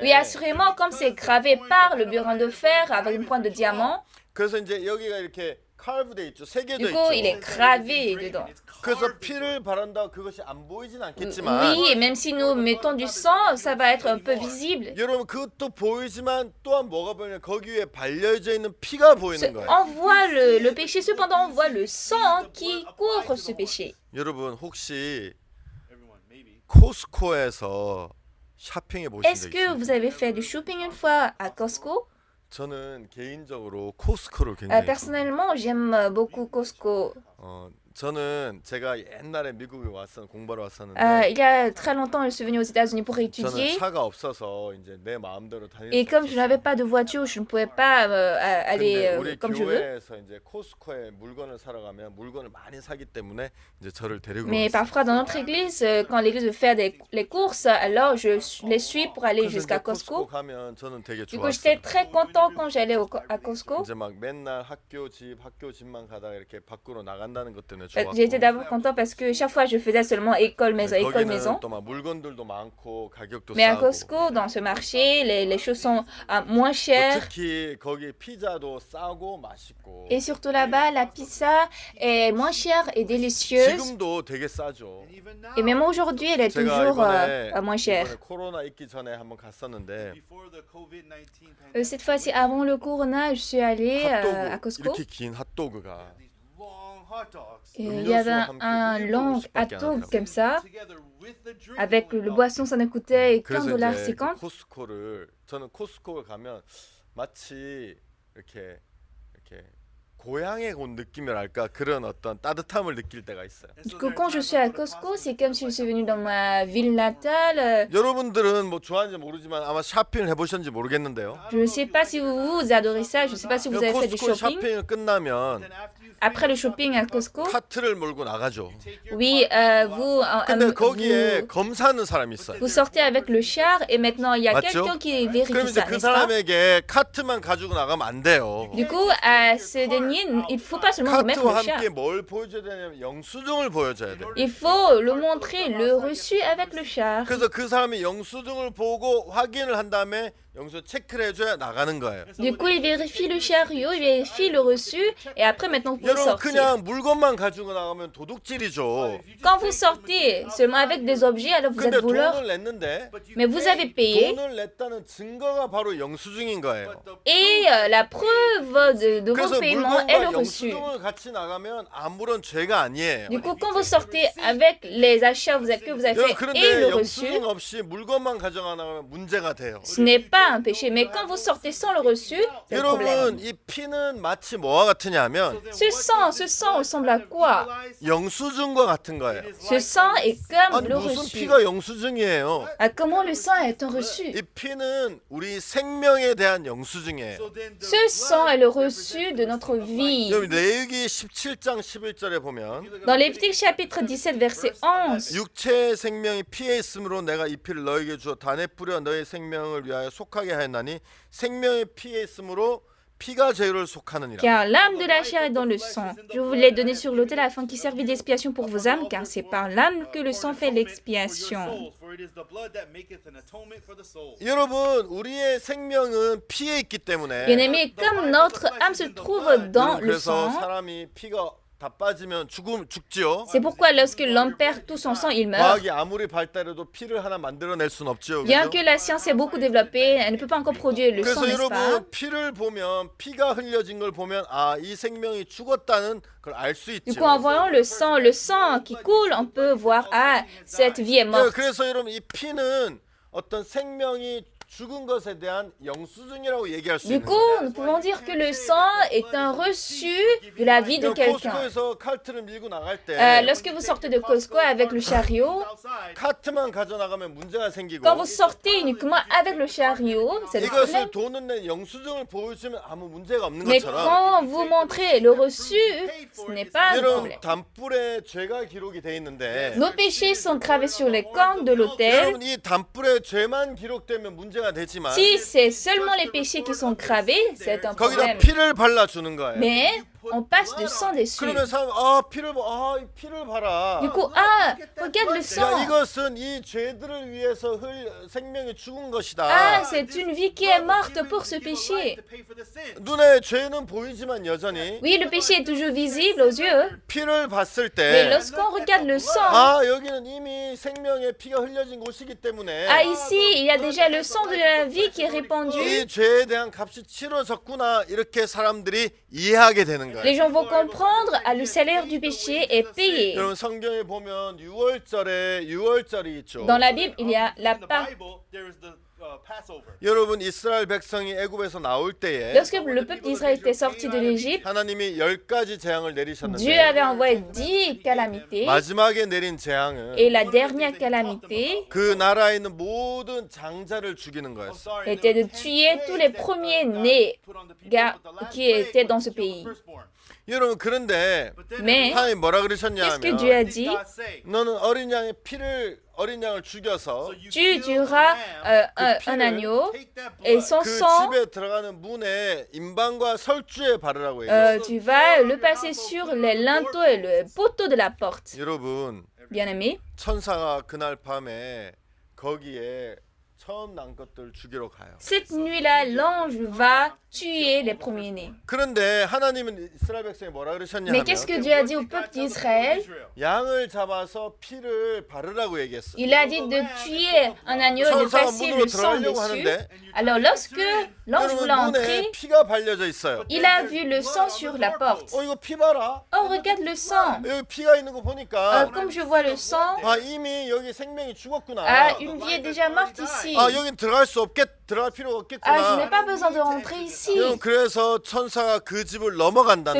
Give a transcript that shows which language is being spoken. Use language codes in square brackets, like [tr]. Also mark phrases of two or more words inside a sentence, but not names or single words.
[fr] Oui, assurément, comme c'est gravé par le burin de fer avec une pointe de diamant, [ko] 그래서 이제 여기가 이렇게 칼브돼 있죠. 새겨져 [fr] du coup, il est [ko] 있죠. [fr] gravé dedans. [ko] 그래서 피를 바른다 그것이 안 보이진 않겠지만 [fr] Oui, et même si nous mettons du sang, ça va être un peu visible. [ko] 여러분 그것도 보이지만 또한 뭐가 보이냐 거기 위에 발려져 있는 피가 보이는 거예요. [fr] On voit le péché, cependant, on voit le sang qui couvre ce péché. [ko] 여러분 혹시 코스코에서 쇼핑해 보신 [fr] Est-ce [ko] 적 [fr] que [ko] 있어요? [fr] vous avez fait du shopping une fois à Costco? [ko] 저는 개인적으로 코스코를 굉장히 [fr] Personnellement, j'aime beaucoup Costco. [ko] 저는 제가 옛날에 미국에 공부하러 왔었는데 [fr] Il y a très longtemps, je suis venue aux États-Unis pour [ko] 저는 [fr] étudier. [ko] 차가 없어서 이제 내 마음대로 다닐 [fr] Et [ko] 수 [fr] comme je n'avais [ko] 없었어요. [fr] pas de voiture, je ne pouvais pas aller [ko] 근데 우리 [fr] comme je veux. [ko] 교회에서 이제 코스코에 물건을 사러 가면 물건을 많이 사기 때문에 이제 저를 데리고 [fr] Mais [ko] 왔어요. [fr] parfois, dans notre église, quand l'église veut faire les courses, alors les suis pour aller [ko] 그래서 [fr] jusqu'à [ko] 이제 코스코 [fr] Costco. [ko] 가면 저는 되게 [fr] Du coup, j'étais [ko] 좋았어요. [fr] très content quand j'allais à Costco. [ko] 이제 막 맨날 학교 집만 가다가 이렇게 밖으로 나간다는 것 때문에 [fr] J'étais [ko] 좋았고. [fr] d'abord content parce que chaque fois, je faisais seulement école, maison, école, maison. [ko] 거기는 또 막 물건들도 많고 가격도 [fr] Mais à [ko] 싸고. [fr] Costco, dans ce marché, les choses sont moins [ko] 또 [fr] chères. [ko] 특히 거기 피자도 싸고 맛있고. [fr] Et surtout là-bas, la pizza est moins chère et délicieuse. [ko] 지금도 되게 싸죠. [fr] Et même aujourd'hui, elle est [ko] 제가 [fr] toujours [ko] 이번에 [fr] moins chère. [ko] 코로나 있기 전에 한번 갔었는데 [fr] Cette fois-ci, avant le corona, je suis allée à [ko] 핫도그 [fr] Costco. [ko] 이렇게 긴 핫도그가 [fr] Et il y avait un long hot-dog comme ça, avec le boisson, ça nous coûtait [ko] 그래서 이제 그 [fr] $15.50. [ko] 저는 코스코를 가면 마치 이렇게 고향에 온 느낌이랄까 그런 어떤 따뜻함을 느낄 때가 있어요. [fr] Du coup, quand je suis à Costco, c'est comme si je suis venue dans ma ville natale. [ko] 여러분들은 뭐 좋아하는지 모르지만 아마 쇼핑을 해보셨는지 모르겠는데요. [fr] Je ne sais pas si vous adorez ça, je ne sais pas si vous avez fait du [ko] 코스코 [fr] shopping. [ko] 쇼핑을 끝나면 [fr] Après le shopping à Costco, [ko] 카트를 몰고 나가죠. [fr] oui, [ko] 근데 거기에 [fr] vous, [ko] 검사하는 사람이 있어요. [fr] vous sortez avec le char et maintenant il y a [ko] 맞죠? [fr] quelqu'un qui [ko] 그럼 [fr] vérifie [ko] 이제 [fr] ça, [ko] 그 [fr] n'est-ce pas? [ko] 사람에게 카트만 가지고 나가면 안 돼요. [fr] Du coup, à ce dernier, il ne faut pas seulement remettre [ko] 카트와 [fr] le char. [ko] 함께 뭘 보여줘야 되냐면 영수증을 보여줘야 돼. [fr] Il faut le montrer, le reçu avec le char. [ko] 그래서 그 사람이 영수증을 보고 확인을 한 다음에 영수 체크를 해줘야 나가는 거예요. [fr] Du coup, il vérifie le chariot, il vérifie le reçu et après, maintenant, vous pouvez [ko] 여러분 [fr] sortir. [ko] 그냥 물건만 가지고 나가면 도둑질이죠. [fr] Quand vous sortez seulement avec des objets, alors vous [ko] 근데 [fr] êtes voleur. [ko] 돈을 냈는데 [fr] Mais vous avez payé [ko] 돈을 냈다는 증거가 바로 영수증인 거예요. [fr] et la preuve de [ko] 그래서 [fr] vos paiements est le [ko] 물건과 [fr] reçu. [ko] 영수증을 같이 나가면 아무런 죄가 아니에요. [fr] Du coup, quand vous sortez avec les achats que vous avez [ko] 여러분 [fr] fait et [ko] 그런데 [fr] le reçu, [ko] 영수증 없이 물건만 가져가 나가면 문제가 돼요. [fr] ce n'est pas un péché. Mais quand vous sortez sans le reçu, c'est un problème. [ko] 여러분 이 피는 마치 뭐와 같으냐면 [fr] Ce sang ressemble à quoi? [ko] 영수증과 같은 거예요. [fr] Ce sang est comme [ko] 아니 [fr] le [ko] 무슨 [fr] reçu. [ko] 피가 영수증이에요? [fr] Ah, comment le sang est un reçu? [ko] 이 피는 우리 생명에 대한 영수증이에요. [fr] Ce sang est le reçu de notre vie. [ko] 여러분 레위기 17장 11절에 보면 [fr] Dans Lévitique chapitre 17 verset 11, [ko] 육체의 생명이 피에 있으므로 내가 이 피를 너에게 주어 단에 뿌려 너의 생명을 위하여 속하게 하였나니 생명의 피에 있으므로 피가 죄를 속하느니라. [fr] car l'âme de la chair est dans le sang. Je vous l'ai donné sur l'autel afin qu'il servît d'expiation pour vos âmes, car c'est par l'âme que le sang fait l'expiation. [ko] 여러분 우리의 생명은 피에 있기 때문에 [fr] Bien-aimés, comme notre âme se trouve dans le [ko] 그래서 [fr] sang, [ko] 사람이 피가 다 빠지면 죽지요. [fr] c'est pourquoi lorsque l'homme perd tout son sang, il meurt. [ko] 과학이 아무리 발달해도 피를 하나 만들어낼 수는 없죠. [fr] Bien [ko] 그죠? [fr] que la science ait beaucoup développé, elle ne peut pas encore produire le sang, [ko] 그래서 [fr] n'est-ce pas? [ko] 여러분 피를 보면 피가 흘려진 걸 보면 아 이 생명이 죽었다는 걸 알 수 [fr] Du [ko] 있죠. [fr] coup, en voyant le sang qui coule, on peut voir, ah, cette vie est morte. [ko] 그래서 여러분 이 피는 어떤 생명이 죽은 것에 대한 영수증이라고 얘기할 수 [fr] Du [ko] 있는 [fr] coup, [ko] 거예요. [fr] nous pouvons dire que le sang est un reçu de la vie de quelqu'un. [ko] 코스코에서 카트를 밀고 나갈 때 [fr] Lorsque vous sortez de Costco avec le chariot, [ko] 카트만 가져 나가면 문제가 생기고 [fr] quand vous sortez uniquement avec le chariot, c'est le problème. [ko] 이것을 돈을 낸 영수증을 보여주면 아무 문제가 없는 [fr] Mais [ko] 것처럼 [fr] quand vous montrez le reçu, ce n'est pas un [ko] 여러분 [fr] problème. [ko] 단불에 죄가 기록이 돼 있는데 [fr] Nos péchés sont gravés sur les cornes de l'autel. [ko] 여러분 이 단불에 죄만 기록되면 문제가 되지만 [fr] Si c'est seulement les péchés qui sont gravés, c'est un [ko] 거기다 [fr] problème. [ko] 피를 발라주는 거예요. [fr] Mais on passe du sang dessus. [ko] 그러면 사람 이 피를 봐라. [fr] Du coup, ah, regarde le [ko] 야, [fr] sang. [ko] 이것은 이 죄들을 위해서 생명이 죽은 것이다. [fr] Ah, c'est une vie qui est morte pour ce péché. [ko] 눈에 죄는 보이지만 여전히 [fr] Oui, le péché est toujours visible aux yeux. [ko] 피를 봤을 [fr] Mais [ko] 때 [fr] lorsqu'on regarde le sang, [ko] 여기는 이미 생명의 피가 흘려진 곳이기 때문에 [fr] ah, ici, il y a déjà le sang de la vie qui est répandu. [ko] 이 죄에 대한 값이 치러졌구나 이렇게 사람들이 이해하게 되는 [fr] Les [ko] 거예요. [fr] gens vont comprendre, ah, le salaire du péché est payé. [ko] 여러분 성경에 보면 6월절에 6월절이 있죠. [fr] Dans la Bible, il y a la Pâque. [ko] 여러분 이스라엘 백성이 애굽에서 나올 때에 [fr] Lorsque le peuple d'Israël était sorti de l'Égypte, [ko] 하나님이 10가지 재앙을 [fr] Dieu [ko] 내리셨는데 [fr] avait envoyé 10 calamités. [ko] 마지막에 내린 재앙은 [fr] Et la dernière calamité [ko] 그 나라에 있는 모든 장자를 죽이는 거였어. [fr] était de tuer tous les premiers-nés qui étaient dans ce pays. [ko] 여러분 그런데 [fr] Mais [ko] 하나님 뭐라 [fr] qu'est-ce que Dieu [ko] 그러셨냐면 [fr] a dit? [ko] 너는 어린 양을 죽여서 [fr] Tu tueras un agneau et son [ko] 그 [fr] sang, [ko] 집에 들어가는 문에 임방과 설주에 바르라고 얘기했어. [fr] tu vas le passer sur les linteaux et le poteau de la porte. [ko] 여러분 [fr] Bien-aimé, [ko] 천사가 그날 밤에 거기에 처음 난 것들 죽이러 가요. [fr] cette nuit-là, l'ange va tuer les premiers-nés. [ko] 그런데 하나님은 이스라엘 백성이 뭐라 그러셨냐면 [fr] Mais qu'est-ce que Dieu a dit au peuple d'Israël? [ko] 양을 잡아서 피를 바르라고 얘기했어. [fr] Il a dit de tuer un agneau et de [ko] 천사가 [fr] passer [ko] 문으로 [fr] le sang [ko] 들어가려고 [fr] dessus. [ko] 하는데 [fr] Alors lorsque l'ange [ko] 여러분 [fr] voulait [ko] 문에 [fr] entrer, [ko] 피가 발려져 있어요. [fr] il a vu le sang sur la porte. [ko] 이거 피 봐라. [fr] Oh, regarde le sang. [ko] 여기 피가 있는 거 보니까 [fr] Comme je vois le sang, [ko] 이미 여기 생명이 죽었구나. [fr] une vie est déjà morte ici. [ko] 여긴 들어갈 필요가 [fr] Je n'ai [ko] 없겠구나. [fr] pas besoin de rentrer ici. [ko] 여러분 그래서 천사가 그 집을 넘어간다는